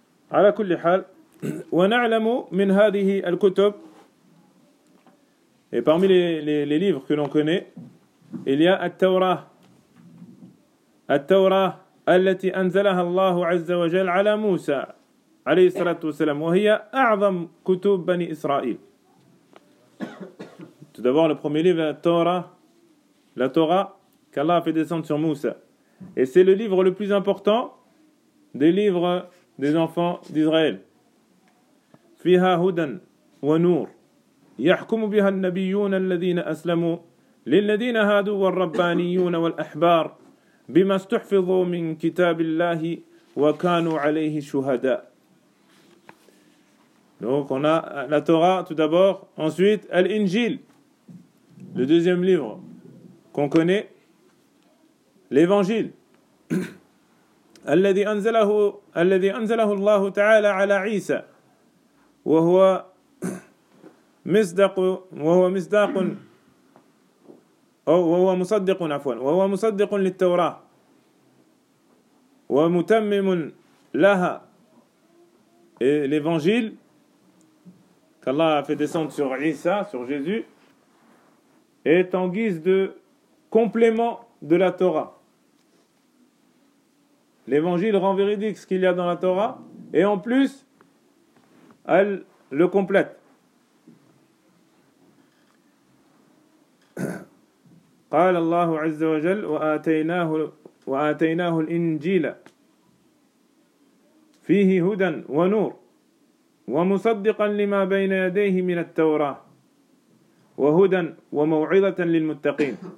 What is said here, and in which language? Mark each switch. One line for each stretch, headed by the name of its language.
Arabic: على كل حال ونعلم من هذه الكتب
French: et parmi les livres que l'on connaît, il y a
Arabic: التوراه التي أنزلها الله عز وجل على موسى عليه الصلاة والسلام وهي أعظم كتب بني إسرائيل.
French: Tout d'abord, le premier livre, la Torah, qu'Allah a fait descendre sur Moussa. Et c'est le livre le plus important des livres des enfants d'Israël.
Arabic: فيها هدى ونور يحكم بها النبيون الذين أسلموا للذين هادوا والربانيون والأحبار بما استحفظوا من كتاب الله وكانوا عليه شهداء.
French: Donc on a la Torah tout d'abord, ensuite l'Injil, le deuxième livre qu'on connaît, l'Évangile.
Arabic: الذي أنزله الله تعالى على عيسى وهو مصدق للتوراة ومتمم لها.
French: Et l'Évangile qu'Allah a fait descendre sur Isa, sur Jésus, est en guise de complément de la Torah. L'Évangile rend véridique ce qu'il y a dans la Torah, et en plus, elle le complète.
Arabic: قال الله عز وجل وآتيناه الإنجيل فيه هدى ونور ومصدقا لما بين يديه من التوراة وهدى وموعظة للمتقين